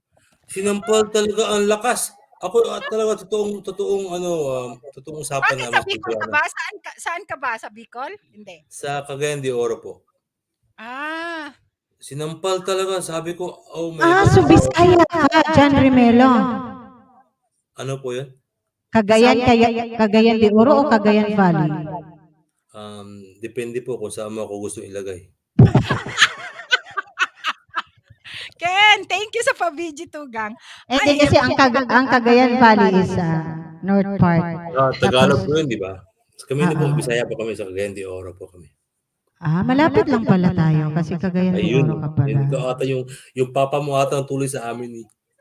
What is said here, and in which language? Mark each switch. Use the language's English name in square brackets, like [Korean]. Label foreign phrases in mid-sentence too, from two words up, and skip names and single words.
[Filipino] sinampal talaga ang lakas. Ako talaga totoong usapan Bakit sa namin sa Bicol ka Bicolana. ba? Saan ka ba? Sa Bicol? Hindi. Sa Cagayan de Oro po. Ah, Sinampal talaga, sabi ko, [English] oh my God. [Filipino] So Bisaya ka, John Rimelo. Ano po yun? Cagayan de Oro o Cagayan Valley? Depende po kung saan mo ako gusto ilagay. Ken, [English] thank you [Filipino] sa pa-VG Tugang. Hindi kasi ang Cagayan Valley [English] is north part. [Filipino] Tagalog Tapos, po yun, di ba? Kami na po, Bisaya po kami, sa Cagayan de Oro po kami. malapit lang pala tayo kasi Cagayan de Ayun, Oro ka pala. yun ka ata yung papa mo ata ang tuloy sa amin eh.